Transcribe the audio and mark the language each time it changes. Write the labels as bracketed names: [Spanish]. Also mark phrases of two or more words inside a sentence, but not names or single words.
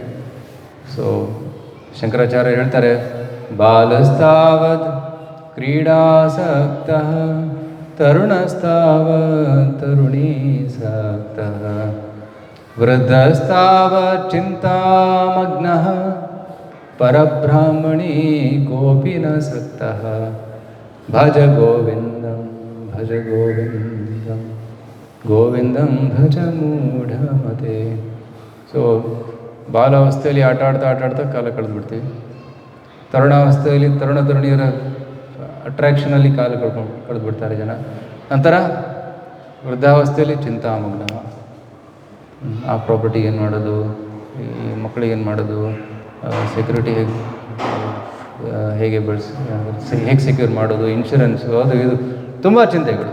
[Kannada] ಸೊ ಶಂಕರಾಚಾರ್ಯ ಹೇಳ್ತಾರೆ, [Sanskrit] ಬಾಲಸ್ತಾವದ್ ಕ್ರೀಡಾಸಕ್ತಃ ತರುಣಸ್ತಾವತ್ ತರುಣೀಸಕ್ತಃ ವೃದ್ಧಸ್ತಾವತ್ ಚಿಂತಾಮಗ್ನಃ ಪರಬ್ರಾಹ್ಮಣೀ ಕೋಪಿ ನ ಸಕ್ತಃ ಭಜ ಗೋವಿಂದಂ ಭಜ ಗೋವಿಂದಂ ಗೋವಿಂದಂ ಭಜ ಮೂಢಮತೆ. [Kannada] ಸೊ ಬಾಲಾವಸ್ಥೆಯಲ್ಲಿ ಆಟ ಆಡ್ತಾ ಕಾಲ ಕಳೆದುಬಿಡ್ತೀವಿ. ತರುಣಾವಸ್ಥೆಯಲ್ಲಿ ತರುಣಿಯರ ಅಟ್ರಾಕ್ಷನಲ್ಲಿ ಕಾಲ ಕಳೆದುಬಿಡ್ತಾರೆ ಜನ. ನಂತರ ವೃದ್ಧಾವಸ್ಥೆಯಲ್ಲಿ ಚಿಂತಾಮಗ್ನ. ಆ ಪ್ರಾಪರ್ಟಿ ಏನು ಮಾಡೋದು, ಈ ಮಕ್ಕಳಿಗೆ ಏನು ಮಾಡೋದು, ಸೆಕ್ಯೂರಿಟಿ ಹೇಗೆ ಹೇಗೆ ಸೆಕ್ಯೂರ್ ಮಾಡೋದು, ಇನ್ಶೂರೆನ್ಸು, ಅದು ಇದು ತುಂಬ ಚಿಂತೆಗಳು.